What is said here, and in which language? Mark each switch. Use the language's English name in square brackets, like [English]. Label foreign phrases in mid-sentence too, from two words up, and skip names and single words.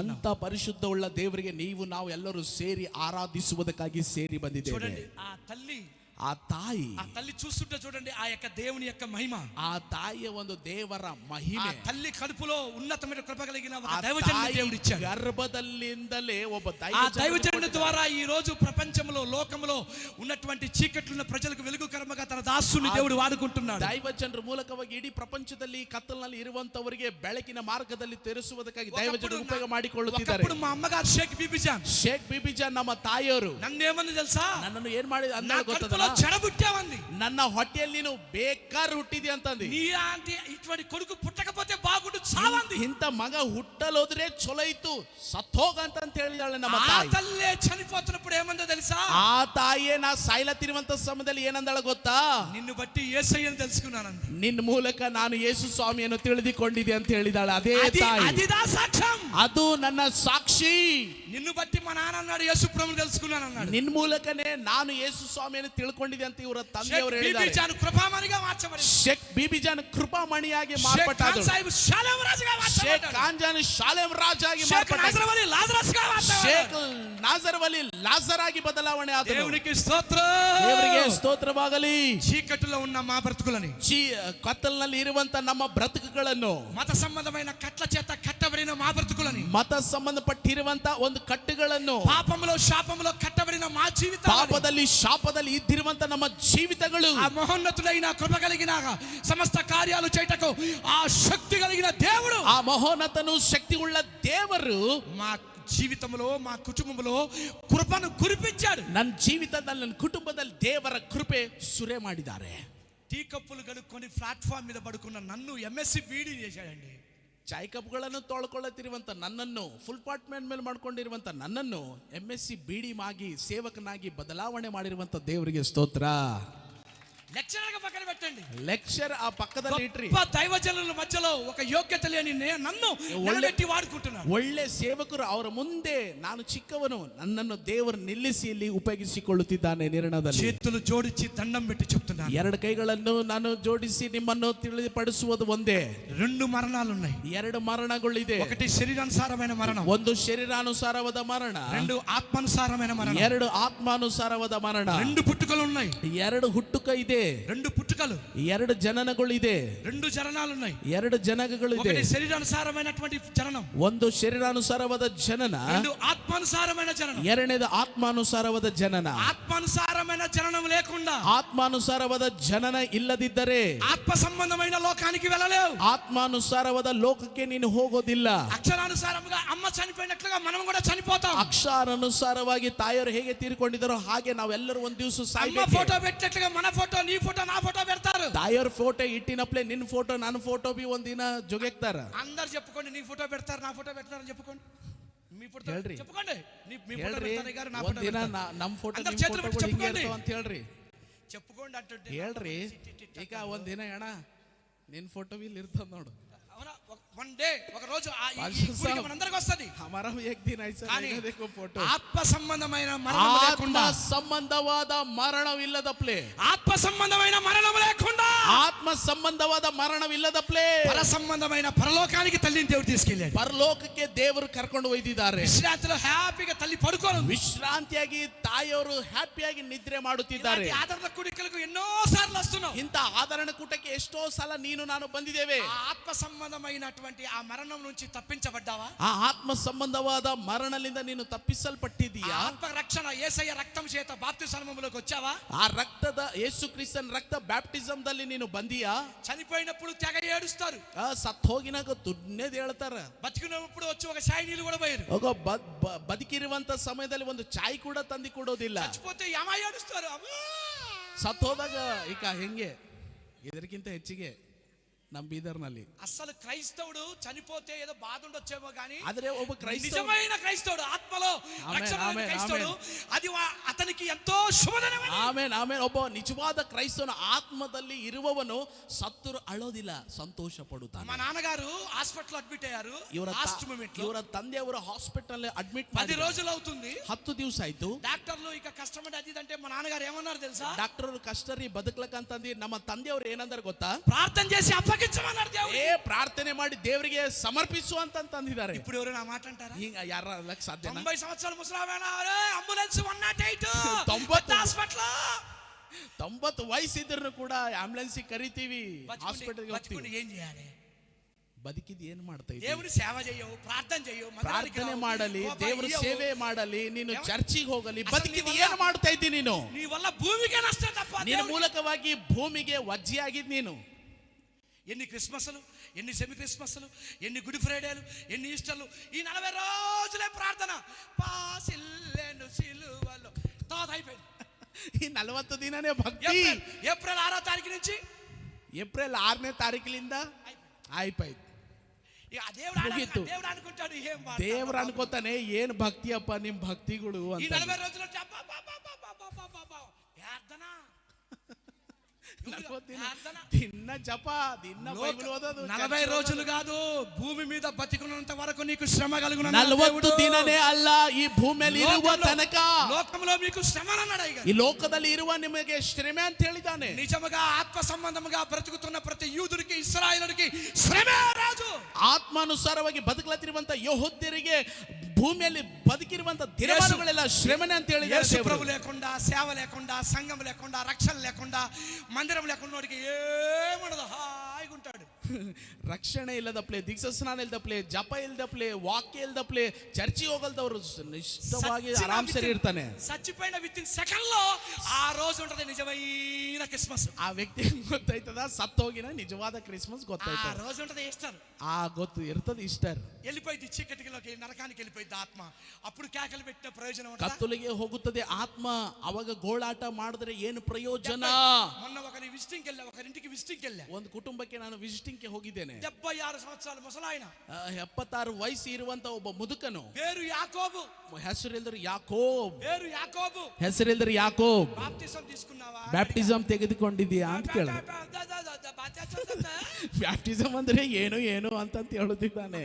[Kannada] ಅಂತ ಪರಿಶುದ್ಧವುಳ್ಳ ದೇವರಿಗೆ ನಾವು ಎಲ್ಲರೂ ಸೇರಿ ಆರಾಧಿಸುವುದಕ್ಕಾಗಿ ಸೇರಿ ಬಂದಿದ್ದೇವೆ. [Telugu] చూడండి ఆ తల్లి, [Kannada] ಆ ತಾಯಿ, [Telugu] ఆ తల్లి చూస్తుంటే చూడండి ఆ యొక్క దేవుని యొక్క మహిమ, [Kannada] ಆ ತಾಯಿಯ ಒಂದು ದೇವರ [Telugu] ఆ [Kannada] ಮಹಿಮೆ. [Telugu] తల్లి కడుపులో ఉన్నతమైన కృప కలిగిన ఒక [Kannada] ಆ [Telugu] దైవజనుని [Kannada] ತಾಯಿ [Telugu] దేవుడు ఇచ్చాడు. [Kannada] ಗರ್ಭದಲ್ಲಿಂದಲೇ ಒಬ್ಬ [Telugu] ఆ దైవజనుని ద్వారా ఈ రోజు ప్రపంచంలో లోకంలో ఉన్నటువంటి చీకట్లున్న ప్రజలకు వెలుగుకరముగా తన దాసుని దేవుడు వాడుకుంటున్నాడు. [Kannada] ದೈವಜನರ ಮೂಲಕವಾಗಿ ಇಡೀ ಪ್ರಪಂಚದಲ್ಲಿ ಕತ್ತಲಿನಲ್ಲಿ ಇರುವಂತವರಿಗೆ ಬೆಳಕಿನ ಮಾರ್ಗದಲ್ಲಿ ತೆರೆಸುವುದಕ್ಕಾಗಿ ದೈವಜನರು ಉಪಯೋಗ ಮಾಡಿಕೊಳ್ಳುತ್ತಿದ್ದಾರೆ. [Telugu] ఒకప్పుడు మా అమ్మగారు షేక్ బీబీజాన్, [Kannada] ಶೇಖ್ ಬಿಬಿಜಾನ್ ನಮ್ಮ ತಾಯಿಯವರು [Telugu] నన్నేమని తెలుసా, [Kannada] ನನ್ನನ್ನು ಏನ್ ಮಾಡಿ [Telugu] నా [Kannada] ಅಂದ [Telugu] కడుపులో [Kannada] ಗೊತ್ತದ, [Telugu] చెడ పుట్టావంది. [Kannada] ನನ್ನ ಹೊಟ್ಟೆಯಲ್ಲಿ ನೀನು ಬೇಕಾದ್ರೆ ಹುಟ್ಟಿದಿ ಅಂತಂದಿ. [Telugu] నీ ఆంటీ ఇటువంటి కొడుకు పుట్టకపోతే బాగుండు చావంది. [Kannada] ಇಂಥ ಮಗ ಹುಟ್ಟಲೋದ್ರೆ ಚಲೋ ಇತ್ತು, ಸತ್ತೋಗಂತ ಹೇಳಿದಾಳೆ ನಮ್ಮ [Telugu] ఆ [Kannada] ತಾಯಿ. [Telugu] తల్లే చనిపోతున్నప్పుడు ఏమందో తెలుసా, [Kannada] ಆ ತಾಯಿಯೇ ನಾ ಸಾಯ್ಲತ್ತಿರುವಂತ ಸಮಯದಲ್ಲಿ ಏನಂದಾಳ ಗೊತ್ತಾ, [Telugu] నిన్ను బట్టి యేసయ్యను తెలుసుకున్నానంది. [Kannada] ನಿನ್ನ ಮೂಲಕ ನಾನು ಯೇಸು ಸ್ವಾಮಿಯನ್ನು ತಿಳಿದುಕೊಂಡಿದ್ದೆ ಅಂತ ಹೇಳಿದಾಳೆ ಅದೇ ತಾಯಿ. [Telugu] అదిదా సాక్ష్యం. [Kannada] ಅದು ನನ್ನ ಸಾಕ್ಷಿ. [Telugu] నిన్ను బట్టి మా నాన్న అన్నాడు యేసు ప్రభువును తెలుసుకున్నానన్నాడు. [Kannada] ನಿನ್ನ ಮೂಲಕನೇ ನಾನು ಯೇಸು ಸ್ವಾಮಿಯನ್ನು ತಿಳ್ಕೊಂಡಿದ್ದೆ ಅಂತ ಇವರ ತಂದೆಯವರು ಹೇಳಿದ್ದಾರೆ. [Telugu] బీబీజాన్ కృపామణిగా మార్చబడింది. [Kannada] ಶೇಖ್ ಬಿಬಿಜಾನ್ ಕೃಪಾಮಣಿಯಾಗಿ [Telugu] షేక్ [Kannada] ಮಾರ್ಪಟ್ಟಾದಳು. [Telugu] ఖాన్ సాహిబ్ షాలేం రాజుగా [Kannada] ಶೇಖ್ [Telugu] మార్చబడ్డాడు. [Kannada] ಖಾನ್ಜಾನ್ ಶಾಲೆಂ ರಾಜಾಗಿ [Telugu] షేక్ [Kannada] ಮಾರ್ಪಟ್ಟ. [Telugu] నాజరవలి లాజరస్గా [Kannada] ಶೇಖ್ [Telugu] మార్చబడ్డాడు. [Kannada] ನಾಜರವಲಿ ಲಾಜರಾಗಿ ಬದಲಾವಣೆ ಆದನು. [Telugu] దేవునికి స్తోత్రం. [Kannada] ದೇವರಿಗೆ ಸ್ತೋತ್ರವಾಗಲಿ. [Telugu] చీకటిలో ఉన్న మా బ్రతుకులని, [Kannada] ಕತ್ತಲಿನಲ್ಲಿ ಇರುವಂತ ನಮ್ಮ ಬ್ರತಕಗಳನ್ನು, [Telugu] మత సంబంధమైన కట్ల చేత కట్టబడిన మా బ్రతుకులని, [Kannada] ಮತ ಸಂಬಂಧಪಟ್ಟಿರುವಂತ ಒಂದು ಕಟ್ಟುಗಳನ್ನು, [Telugu] పాపములో శాపములో కట్టబడిన మా జీవితాలని, [Kannada] ಪಾಪದಲ್ಲಿ ಶಾಪದಲ್ಲಿ ಇದ್ದಿರುವಂತ ನಮ್ಮ ಜೀವಿತಗಳು, [Telugu] ఆ మహోన్నతుడైన కృప కలిగిన సమస్త కార్యాలు చేయటకు ఆ శక్తి కలిగిన దేవుడు, [Kannada] ಆ ಮಹೋನ್ನತನು ಶಕ್ತಿ ಉಳ್ಳ ದೇವರು [Telugu] మా జీవితంలో మా కుటుంబంలో కృపను కురిపించాడు. [Kannada] ನನ್ನ ಜೀವಿತದಲ್ಲಿ, ನನ್ನ ಕುಟುಂಬದಲ್ಲಿ ದೇವರ ಕೃಪೆ ಸುರೆ ಮಾಡಿದ್ದಾರೆ. [Telugu] టీ కప్పులు కడుక్కొని ప్లాట్ఫామ్ మీద పడుకున్న నన్ను ఎంఎస్సి బీడీ చేశాడండి. [Kannada] ಚಾಯ್ ಕಪ್ಗಳನ್ನು ತೊಳ್ಕೊಳ್ಳುತ್ತಿರುವಂತ ನನ್ನನ್ನು, ಫುಲ್ ಪಾರ್ಟ್ಮೆಂಟ್ ಮೇಲೆ ಮಾಡ್ಕೊಂಡಿರುವಂತ ನನ್ನನ್ನು MSc BD ಆಗಿ ಸೇವಕನಾಗಿ ಬದಲಾವಣೆ ಮಾಡಿರುವಂತ ದೇವರಿಗೆ ಸ್ತೋತ್ರ. [Telugu] లెక్చరర్ గా పక్కన పెట్టండి, [Kannada] ಲೆಕ್ಚರ್ ಆ ಪಕ್ಕದಲ್ಲಿ ಇಟ್ರಿ. [Telugu] గొప్ప దైవజనుల మధ్యలో ఒక యోగ్యత లేని నన్ను నిలబెట్టి వాడుకుంటున్నాడు. [Kannada] ಒಳ್ಳೆ ಸೇವಕರು ಅವರ ಮುಂದೆ ನಾನು ಚಿಕ್ಕವನು, ನನ್ನನ್ನು ದೇವರು ನಿಲ್ಲಿಸಿ ಇಲ್ಲಿ ಉಪಯೋಗಿಸಿಕೊಳ್ಳುತ್ತಿದ್ದಾನೆ. ನಿರ್ಣಯದಲ್ಲಿ [Telugu] చేతులు జోడించి దండం పెట్టి చెప్తున్నాను, [Kannada] ಎರಡು ಕೈಗಳನ್ನು ನಾನು ಜೋಡಿಸಿ ನಿಮ್ಮನ್ನು ತಿಳಿಪಡಿಸುವುದು ಒಂದೇ. [Telugu] రెండు మరణాలు ఉన్నాయి. [Kannada] ಎರಡು ಮರಣಗಳಿದೆ. [Telugu] ఒకటి శరీరానుసారమైన మరణం, [Kannada] ಒಂದು ಶರೀರಾನುಸಾರವಾದ ಮರಣ, [Telugu] రెండు ఆత్మానుసారమైన మరణం, [Kannada] ಎರಡು ಆತ್ಮಾನುಸಾರವಾದ ಮರಣ. [Telugu] రెండు పుట్టుకలు ఉన్నాయి. [Kannada] ಎರಡು ಹುಟ್ಟುಕ ಇದೆ, [Telugu] రెండు పుట్టుకలు, [Kannada] ಎರಡು ಜನನಗಳಿದೆ, [Telugu] రెండు జననాలు ఉన్నాయి. [Kannada] ಎರಡು ಜನಗಳಿದೆ. [Telugu] ఒకటి శరీరానుసారమైనటువంటి జననం, [Kannada] ಒಂದು ಶರೀರಾನುಸಾರವಾದ ಜನನ, [Telugu] రెండు ఆత్మానుసారమైన జననం. [Kannada] ಎರಡನೇದು ಆತ್ಮಾನುಸಾರವಾದ ಜನನ. [Telugu] ఆత్మానుసారమైన జననం లేకుండా, [Kannada] ಆತ್ಮಾನುಸಾರವಾದ ಜನನ ಇಲ್ಲದಿದ್ದರೆ [Telugu] ఆత్మ సంబంధమైన లోకానికి వెళ్ళలేవు. [Kannada] ಆತ್ಮಾನುಸಾರವಾದ ಲೋಕಕ್ಕೆ ನೀನು ಹೋಗೋದಿಲ್ಲ. [Telugu] అక్షరానుసారముగా అమ్మ చనిపోయినట్లుగా మనం కూడా చనిపోతాం. [Kannada] ಅಕ್ಷರಾನುಸಾರವಾಗಿ ತಾಯಿಯವರು ಹೇಗೆ ತೀರ್ಕೊಂಡಿದ್ದಾರೋ ಹಾಗೆ ನಾವೆಲ್ಲರೂ ಒಂದ್ ದಿವಸ [Telugu] అమ్మ [Kannada] ಸಾಯ್ಬೇಕು. [Telugu] ఫోటో పెట్టినట్లుగా మన ఫోటో, నీ ఫోటో, నా ఫోటో పెడతారు. [Kannada] ತಾಯಿಯವ್ರ ಫೋಟೋ ಇಟ್ಟಿನಪ್ಲೆ ನಿನ್ನ ಫೋಟೋ ನನ್ನ ಫೋಟೋ ಬಿ ಒಂದಿನ ಜೊಗೆಕ್ತಾರ. [Telugu] అందరు చెప్పుకోండి, నీ ఫోటో పెడతారు, నా ఫోటో పెడతారు అని చెప్పుకోండి. మీ ఫోటో [Kannada] ಹೇಳ್ರಿ. [Telugu] చెప్పుకోండి, మీ ఫోటో [Kannada] ಹೇಳ್ರಿ, [Telugu] పెడతారు గారు, నా ఫోటో [Kannada] ಒಂದಿನ [Telugu] పెడతారు. [Kannada] ನಮ್ಮ ಫೋಟೋ [Telugu] అందరు [Kannada] ನಿಮ್ಮ [Telugu] చేతులు పెట్టి [Kannada] ಫೋಟೋಗಳು ಹಿಂಗೆ [Telugu] చెప్పుకోండి. [Kannada] ಇರ್ತಾವ ಅಂತ ಹೇಳ್ರಿ. [Telugu] చెప్పుకోండి అంటుంటే [Kannada] ಹೇಳ್ರಿ. ಈಗ ಒಂದಿನ ಅಣ್ಣ ನಿನ್ನ ಫೋಟೋ ಇಲ್ಲಿ ಇರ್ತದ ನೋಡು. [English] one day, [Telugu] ఒక రోజు మనందరికి వస్తుంది. [Hindi] हमारा भी एक दिन ऐसा [Telugu] కానీ [Hindi] रहेगा, देखो फोटो. [Telugu] ఆత్మ సంబంధమైన మరణం లేకుండా, [Kannada] ಆತ್ಮ ಸಂಬಂಧವಾದ ಮರಣವಿಲ್ಲದಪ್ಲೆ, [Telugu] ఆత్మ సంబంధమైన మరణం లేకుండా, [Kannada] ಆತ್ಮ ಸಂಬಂಧವಾದ ಮರಣವಿಲ್ಲದಪ್ಲೆ [Telugu] పర సంబంధమైన పరలోకానికి తల్లిని దేవుడు తీసుకెళ్ళాడు. [Kannada] ಪರಲೋಕಕ್ಕೆ ದೇವರು ಕರ್ಕೊಂಡು ಒಯ್ದಿದ್ದಾರೆ. [Telugu] విశ్రాంతిలో హ్యాపీగా తల్లి పడుకోను, [Kannada] ವಿಶ್ರಾಂತಿಯಾಗಿ ತಾಯಿಯವರು ಹ್ಯಾಪಿಯಾಗಿ ನಿದ್ರೆ ಮಾಡುತ್ತಿದ್ದಾರೆ. [Telugu] ఆదరణ కూడికలకు ఎన్నో సార్లు వస్తున్నావు. [Kannada] ಇಂಥ ಆದರಣ ಕೂಟಕ್ಕೆ ಎಷ್ಟೋ ಸಲ ನೀನು ನಾನು ಬಂದಿದ್ದೇವೆ. [Telugu] ఆ ఆత్మ సంబంధమైనటువంటి ఆ మరణం నుంచి తప్పించబడ్డావా? [Kannada] ಆ ಆತ್ಮ ಸಂಬಂಧವಾದ ಮರಣದಿಂದ ನೀನು ತಪ್ಪಿಸಲ್ಪಟ್ಟಿದ್ದೀಯಾ? [Telugu] ఆత్మ రక్షణ యేసయ్య రక్తం చేత బాప్తిస్మములోకి వచ్చావా? [Kannada] ಆ ರಕ್ತದ ಯೇಸು ಕ್ರಿಸ್ತನ ರಕ್ತ ಬ್ಯಾಪ್ಟಿಸಮ್ ದಲ್ಲಿ ನೀನು ಬಂದಿಯಾ? [Telugu] చనిపోయినప్పుడు తెగ ఏడుస్తారు, [Kannada] ಸತ್ ಹೋಗಿನಾಗ ದುಡ್ನೇದ್ ಹೇಳ್ತಾರ. [Telugu] బతికినప్పుడు వచ్చి ఒక సాయి నీళ్ళు కూడా పోయారు. [Kannada] ಬದುಕಿರುವಂತ ಸಮಯದಲ್ಲಿ ಒಂದು ಚಾಯ್ ಕೂಡ ತಂದು ಕೊಡೋದಿಲ್ಲ. [Telugu] చచ్చిపోతే యమ ఏడుస్తారు, అమ్మా. [Kannada] ಸತ್ ಹೋದಾಗ ಈಗ ಹೆಂಗೆ ಇದಕ್ಕಿಂತ ಹೆಚ್ಚಿಗೆ ನಮ್ಮ ಬೀದರ್ನಲ್ಲಿ. [Telugu] అసలు క్రైస్తవుడు చనిపోతే ఏదో బాధ ఉండొచ్చేమో కానీ [Kannada] ಆದ್ರೆ ಒಬ್ಬ ಕ್ರೈಸ್ತ [Telugu] నిజమైన క్రైస్తవుడు ఆత్మలో ఆమేన్, రక్షణ ఆమేన్, క్రైస్తవుడు అది అతనికి ఎంతో శుభదినమని. [Kannada] ಆಮೇನ್ ಆಮೇನ್. ಒಬ್ಬ ನಿಜವಾದ ಕ್ರೈಸ್ತನ ಆತ್ಮದಲ್ಲಿ ಇರುವವನು ಸತ್ತರು ಅಳೋದಿಲ್ಲ, ಸಂತೋಷ ಪಡುತ್ತಾನೆ. [Telugu] మా నాన్నగారు [English] hospital admit [Telugu] అయ్యారు. [Kannada] ಇವರ [English] last moment [Telugu] లో [Kannada] ಇವರ ತಂದೆಯವರು [English] hospital admit [Telugu] 10 రోజులు అవుతుంది. [Kannada] 10 ದಿವಸ ಆಯ್ತು. [Telugu] డాక్టర్లు ఇక కష్టం అది అంటే మా నాన్నగారు ఏమన్నారు తెలుసా? [Kannada] ಡಾಕ್ಟರ್ ಕಷ್ಟರಿ ಬದುಕ್ಲಕ್ಕಂತಂದು ನಮ್ಮ ತಂದೆಯವರು ಏನಂದ್ರೆ ಗೊತ್ತಾ, [Telugu] ప్రార్థన చేసి అప్పగించమన్నారు దేవుడు. [Kannada] ಪ್ರಾರ್ಥನೆ ಮಾಡಿ ದೇವರಿಗೆ ಸಮರ್ಪಿಸು ಅಂತಂದಿದ್ದಾರೆ. [Telugu] ఇప్పుడు ఎవరు నా మాట అంటారా? [Kannada] ಈಗ ಯಾರ ಸಾಧ್ಯ? [Telugu] 90 సంవత్సరాల ముసలామేనా అంబులెన్స్ 108 90 హాస్పిటల్ [Kannada] 90 ವಯಸ್ಸಿದ್ರು ಕೂಡ ಆಂಬುಲೆನ್ಸ್ ಕರಿತೀವಿ, ಹಾಸ್ಪಿಟಲ್ಗೆ ಹೋಗ್ತೀವಿ. [Telugu] ఏం చేయాలి? [Kannada] ಬದುಕಿದ್ ಏನ್ ಮಾಡ್ತಾ ಇದ್ದೀವಿ? [Telugu] దేవుని సేవ చేయవు, ప్రార్థన చేయవు, [Kannada] ಪ್ರಾರ್ಥನೆ ಮಾಡಲಿ, ದೇವರ ಸೇವೆ ಮಾಡಲಿ, ನೀನು ಯಾವ- ಚರ್ಚಿಗೆ ಹೋಗಲಿ, ಅಸಲು ಬದುಕಿದ್ ನೀವಲ್ಲ- ಏನ್ ಮಾಡ್ತಾ ಇದ್ದಿ ನೀನು? [Telugu] నీ వల్ల భూమికే నష్టం తప్ప [Kannada] ನಿನ್ನ [Telugu] దేవుడికి- [Kannada] ಮೂಲಕವಾಗಿ ಭೂಮಿಗೆ ವಜ್ಜೆ ಆಗಿದ್ ನೀನು. [Telugu] ఎన్ని క్రిస్మస్లు, ఎన్ని సెమీ క్రిస్మస్లు, ఎన్ని గుడ్ ఫ్రైడేలు, ఎన్ని ఈస్టర్లు, ఈ 40 రోజులే ప్రార్థన. పాసిల్లెను సిలువలో తాత అయిపోయింది. [Kannada] ಈ 40 ದಿನನೇ ಭಕ್ತಿ. [Telugu] ఏప్రిల్ 6వ తారీఖు నుంచి [Kannada] ಏಪ್ರಿಲ್ 6ನೇ ತಾರೀಕಿನಿಂದ ಆಯ್ಪಾಯ್ತು. [Telugu] ఇక ఆ దేవుడు [Kannada] ముగిತ್ತು. [Telugu] దేవుడు అనుకుంటాడు ఏం [Kannada] ದೇವ್ರ ಅನ್ಕೋತಾನೆ, ಏನ್ ಭಕ್ತಿಯಪ್ಪ ನಿಮ್ ಭಕ್ತಿಗಳು [Telugu] ఈ [Kannada] ಅಂತ. [Telugu] 40 రోజులు ప్రార్థన [Kannada] 40 ದಿನ [Telugu] ప్రార్థన. [Kannada] ದಿನ ಜಪ, ದಿನ ಬೈಬಲ್ ಓದೋದು. [Telugu] 40 రోజులు కాదు, భూమి మీద బతికున్నంత వరకు నీకు శ్రమ కలుగును. [Kannada] 40 ದಿನನೇ ಅಲ್ಲ, ಈ ಭೂಮಿಯಲ್ಲಿ ಇರುವ ತನಕ, [Telugu] లోకంలో మీకు శ్రమ అన్నాడు. [Kannada] ಈ ಲೋಕದಲ್ಲಿ ಇರುವ ನಿಮಗೆ ಶ್ರಮೆ ಅಂತ ಹೇಳಿದಾನೆ. [Telugu] నిజముగా ఆత్మ సంబంధముగా బ్రతుకుతున్న ప్రతి యూదుడికి, ఇశ్రాయేలుడికి శ్రమే రాజు. [Kannada] ಆತ್ಮಾನುಸಾರವಾಗಿ ಬದುಕಲತ್ತಿರುವಂತ ಯೆಹೂದ್ಯರಿಗೆ ಭೂಮಿಯಲ್ಲಿ ಬದುಕಿರುವಂತ ದಿನಮಾನಗಳೆಲ್ಲ ಶ್ರಮನೆ ಅಂತ [Telugu] యేసు [Kannada] ಹೇಳಿದ್ದಾರೆ. [Telugu] ప్రభు లేకుండా, సేవ లేకుండా, సంఘం లేకుండా, రక్షణ లేకుండా, మందిరం లేకుండా వాడికి ఏముండదు, హాయిగా ఉంటాడు. [Kannada] ರಕ್ಷಣೆ ಇಲ್ಲದಪ್ಲೆ, ದೀಕ್ಷಾ ಸ್ನಾನ ಇಲ್ಲದಪ್ಲೆ, ಜಪ ಇಲ್ಲದಪ್ಲೆ, ವಾಕ್ಯ ಇಲ್ಲದಪ್ಲೆ, ಚರ್ಚಿಗೆ ಹೋಗಲ್ದವ್ರು ನಿಷ್ಠವಾಗಿ ಆರಾಮ್ ಸರಿ ಇರ್ತಾನೆ. [Telugu] చచ్చిపోయిన [English] within second [Telugu] లో ఆ రోజు ఉంటది నిజమైన క్రిస్మస్. [Kannada] ಆ ವ್ಯಕ್ತಿ ಗೊತ್ತಾಯ್ತದ, ಸತ್ತೋಗಿನ ನಿಜವಾದ ಕ್ರಿಸ್ಮಸ್ [Telugu] ఆ [Kannada] ಗೊತ್ತಾಯ್ತದ. [Telugu] రోజు ఉంటది ఈస్టర్. [Kannada] ಆ ಗೊತ್ತು ಇರ್ತದ ಈಸ್ಟರ್. [Telugu] వెళ్ళిపోయింది చీకటిలోకి, నరకానికి వెళ్ళిపోయింది ఆత్మ. అప్పుడు కేకలు పెట్టిన ప్రయోజనం ఉంటుందా? [Kannada] ಕತ್ತಲಿಗೆ ಹೋಗುತ್ತದೆ ಆತ್ಮ. ಅವಾಗ ಗೋಳಾಟ ಮಾಡಿದ್ರೆ ಏನು ಪ್ರಯೋಜನ? [Telugu] మొన్న ఒకరి విజిటింగ్ వెళ్ళా, ఒకరింటికి విజిటింగ్ వెళ్ళా. [Kannada] ಒಂದು ಕುಟುಂಬಕ್ಕೆ ನಾನು ವಿಸಿಟಿಂಗ್ ಗೆ ಹೋಗಿದ್ದೇನೆ. [Telugu] 76 సంవత్సరాల ముసలాయన, [Kannada] 76 ವಯಸ್ಸು ಇರುವಂತ ಒಬ್ಬ ಮುದುಕನು. [Telugu] పేరు యాకోబు. [Kannada] ಹೆಸರಿಲ್ದರು ಯಾಕೋಬ್. [Telugu] పేరు యాకోబు. [Kannada] ಹೆಸರಿಲ್ದರು ಯಾಕೋಬ್. [Telugu] బాప్తిజం తీసుకున్నావా? [Kannada] ಬ್ಯಾಪ್ಟಿಸಮ್ ತೆಗೆದುಕೊಂಡಿದ್ಯಾ ಅಂತ ಕೇಳಿದೆ. ಬ್ಯಾಪ್ಟಿಸಮ್ ಅಂದ್ರೆ ಏನು ಏನು ಅಂತ ಹೇಳುತ್ತಿದ್ದಾನೆ.